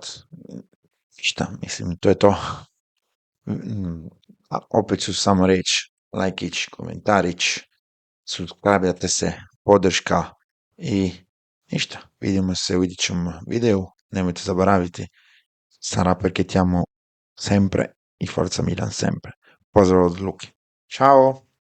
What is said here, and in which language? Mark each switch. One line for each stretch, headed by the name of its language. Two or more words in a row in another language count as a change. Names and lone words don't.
Serbian: Šta, mislim, to je to. A opet ću samo reći, lajkić, komentarić, subscribe-ate se, podrška i ništa. Vidimo se u idućem videu. Nemojte zaboraviti,
Italian: sarà perché ti amo sempre i Forza Milan sempre.
Serbian: Pozdrav od Luki. Ćao!